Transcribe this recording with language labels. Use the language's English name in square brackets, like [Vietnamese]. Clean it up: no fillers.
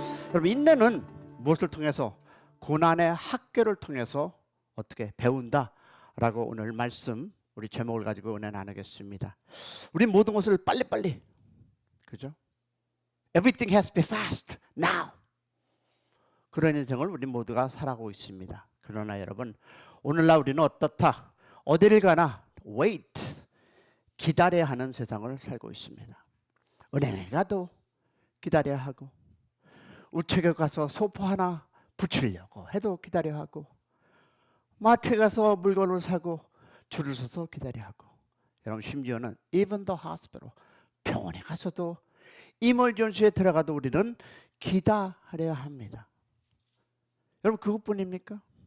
[Korean] 그럼 인내는 무엇을 통해서? 고난의 학교를 통해서 어떻게 배운다라고 오늘 말씀 우리 제목을 가지고 은혜 나누겠습니다. 우리 모든 것을 빨리빨리, 그죠? [English] Everything has to be fast now. [Korean] 그런 인생을 우리 모두가 살아가고 있습니다. 그러나 여러분, 오늘날 우리는 어떻다? 어디를 가나 wait, 기다려야 하는 세상을 살고 있습니다. 은행에 가도 기다려야 하고, 우체국에 가서 소포 하나 붙이려고 해도 기다려야 하고, 마트에 가서 물건을 사고 줄을 서서 기다려야 하고, 여러분 심지어는 [English] even the hospital, [Korean] 병원에 가서도 이멀전시에 들어가도 우리는 기다려야 합니다. 여러분 그것뿐입니까?